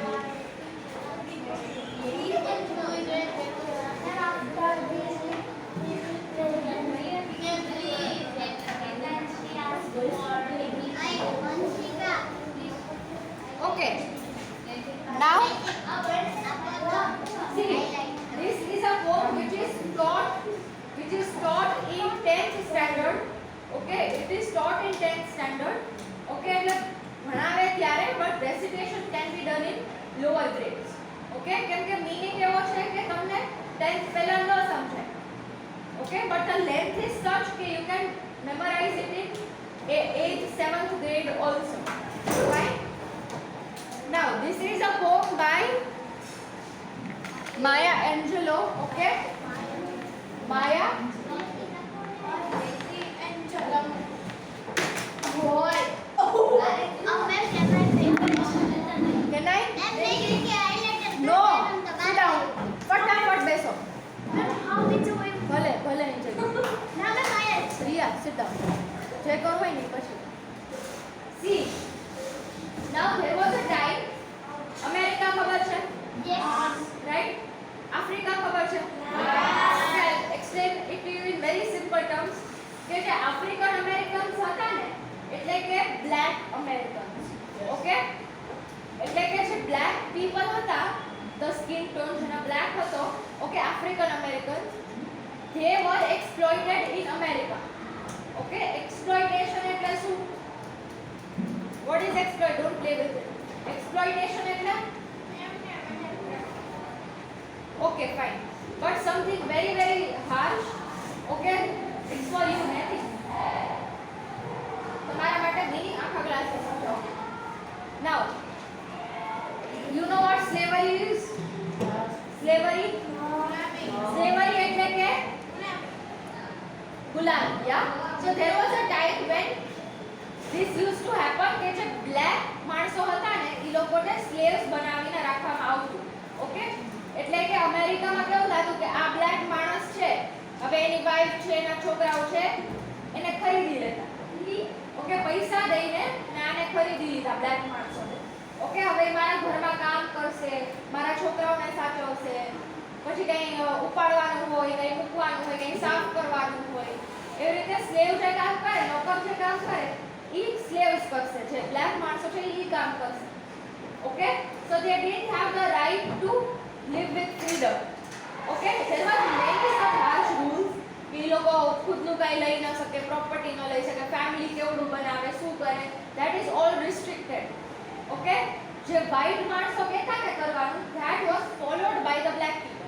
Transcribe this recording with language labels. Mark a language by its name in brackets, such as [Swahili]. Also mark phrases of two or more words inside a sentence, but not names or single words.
[English] Okay. Now, see, this is a poem which is taught in 10th standard. Okay, it is taught in 10th standard. Okay, [Gujarati] એટલે ભણાવે ત્યારે [English] but recitation can be done in lower grades. [Gujarati] Okay, કેમ કે meaning એવો છે કે તમને 10th પહેલા ન સમજાય. [English] Okay, but the length is such that you can memorize it in 8th 7th grade also. Right? Now, this is a poem by Maya Angelou. Okay, Maya Boy. Can I? No. Sit down. [Gujarati] ફટાફટ બેસો. [Hindi] भले भले नहीं चाहिए. [English] Riya, sit down. जय करो ही नहीं पछी. See. Now there was a time. America [Gujarati] ખબર છે? [English] Yes. Right? Africa [Gujarati] ખબર છે? [English] Yes. I'll explain it to you in very simple terms. [Gujarati] કે જે [English] African Americans [Gujarati] હતા ને એટલે કે [English] black Americans. Okay? [Gujarati] એટલે કે જે [English] black people [Gujarati] હતા, [English] the skin tone [Gujarati] જેના black હતો, [English] okay, African Americans, they were exploited in America. [Gujarati] Okay? Exploitation એટલે શું? [English] What is exploit? Don't play with it. Exploitation એટલે? Okay, fine. But something very very harsh. Okay? It's for you, Natik. [Gujarati] તમારા માટે meaning આખા ક્લાસમાં સમજાવો. [English] Now, you know what slavery is? [Gujarati] Slavery? Slavery એટલે કે ગુલામ. [English] Yeah? So there was a time when this used to happen [Gujarati] કે જે black માણસો હતા ને એ લોકોને slaves બનાવીને રાખવામાં આવતું. ઓકે? એટલે કે અમેરિકામાં કેવું થતું કે આ black માણસ છે, હવે એની વાઈફ છે, એના છોકરાઓ છે, એને ખરીદી લેતા. ઓકે, પૈસા દઈને આને ખરીદી લીધા black માણસોને. ઓકે, હવે મારા ઘરમાં કામ કરશે, મારા છોકરાઓને સાચવશે, પછી કંઈ ઉપાડવાનું હોય, કંઈ મૂકવાનું હોય, કંઈ સાફ કરવાનું હોય, એવી રીતે સ્લેવ જે કામ કરે, નોકર જે કામ કરે, એ સ્લેવ્સ કરશે, જે બ્લેક માણસો છે એ કામ કરશે. [English] Okay, so they didn't have the right to live with freedom. Okay, there were many such harsh rules [Gujarati] કે એ લોકો ખુદનું કાંઈ લઈ ન શકે, પ્રોપર્ટી ન લઈ શકે, ફેમિલી કેવડું બનાવે, શું કરે, [English] that is all restricted. [Gujarati] Okay, જે white માણસો કહેતા ને કરવાનું, [English] that was followed by the black people.